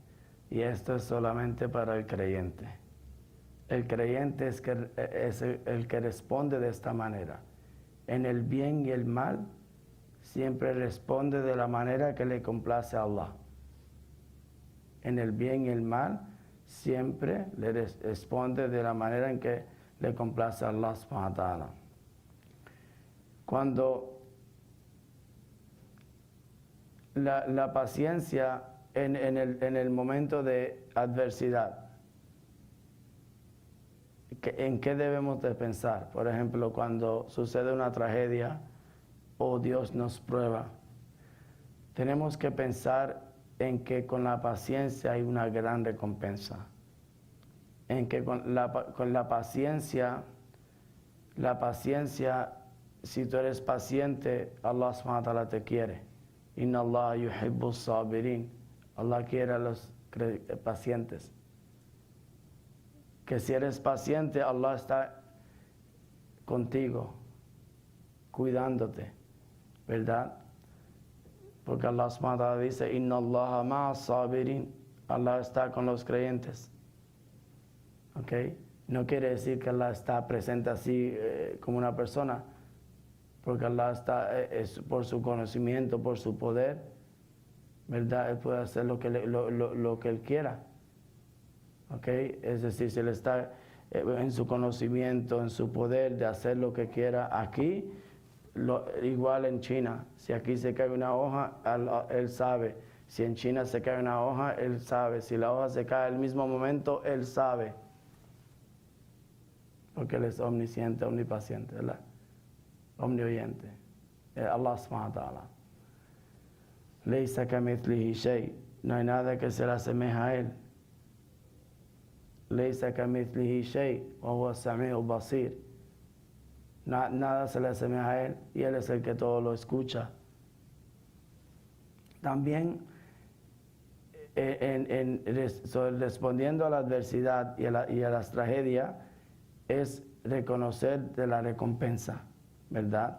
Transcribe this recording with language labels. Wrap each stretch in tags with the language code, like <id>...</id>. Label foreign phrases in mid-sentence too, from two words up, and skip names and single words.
<es>Y esto es solamente para el creyente. El creyente es el que responde de esta manera. En el bien y el mal, siempre responde de la manera que le complace a Allah. En el bien y el mal, siempre le responde de la manera en que le complace a Allah</es> <ar>سبحانه وتعالى.</ar> <es>Cuando la paciencia en el momento de adversidad, ¿en qué debemos de pensar? Por ejemplo, cuando sucede una tragedia o Dios nos prueba, tenemos que pensar en que con la paciencia hay una gran recompensa. En que con la paciencia, si tú eres paciente, Allah</es> <ar>سبحانه وتعالى</ar> <es>te quiere.</es> <ar>إن الله يحب صابرين.</ar> <es>Allah quiere a los pacientes. Que si eres paciente, Allah está contigo, cuidándote, ¿verdad? Porque Allah</es> <ar>سبحانه وتعالى</ar> <es>dice,</es> <ar>إن الله مع الصابرين.</ar> <es>Allah está con los creyentes. ¿Ok? No quiere decir que Allah está presente así como una persona, porque Allah está, es por su conocimiento, por su poder, ¿verdad? Él puede hacer lo que Él quiera. ¿Ok? Es decir, si Él está en su conocimiento, en su poder de hacer lo que quiera aquí, igual en China. Si aquí se cae una hoja, Él sabe. Si en China se cae una hoja, Él sabe. Si la hoja se cae al mismo momento, Él sabe. Porque Él es omnisciente, omnipaciente, ¿verdad? Omnioyente.</es> <ar>الله سبحانه وتعالى. ليس كمثله شيء.</ar> <es>No hay nada que se le asemeja a Él.</es> <ar>ليس كمثله شيء وهو السميع البصير.</ar> <es>Nada se le asemeja a Él y Él es el que todo lo escucha. También respondiendo a la adversidad y a las tragedias es reconocer de la recompensa, ¿verdad?</es>